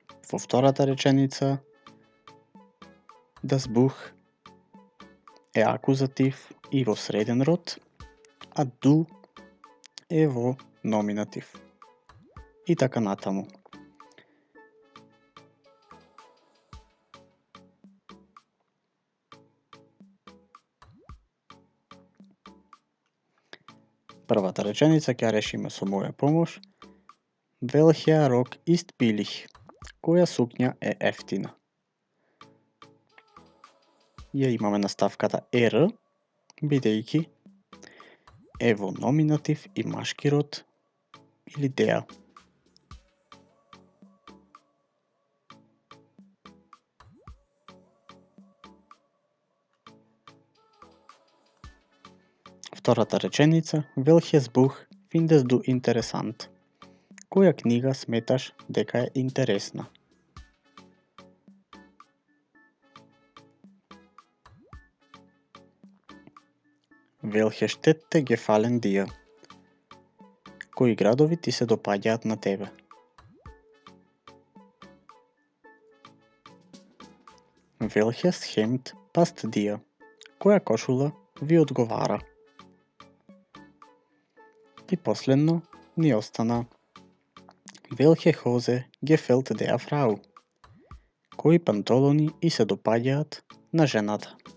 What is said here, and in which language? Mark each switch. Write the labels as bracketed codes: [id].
[mk] Во втората реченица das Buch е акузатив и во среден род, а du е во номинатив. И така натаму. Првата реченица ќе решиме со моја помош. [de] Welcher Rock ist billig? [mk] Која сукња е ефтина? Ја имаме наставката R, бидејќи е во номинатив и машки род или der. Втората реченица, [de] welches Buch findest du interessant? [mk] Која книга сметаш дека е интересна? [de] Welche Städte gefallen dir? [mk] Кои градови ти се допаѓаат на тебе? [de] Welches Hemd passt dir? [mk] Која кошула ви одговара? И последно ни остана [de] Welche Hose gefällt der Frau? [mk] Кои панталони и се допаѓаат на жената?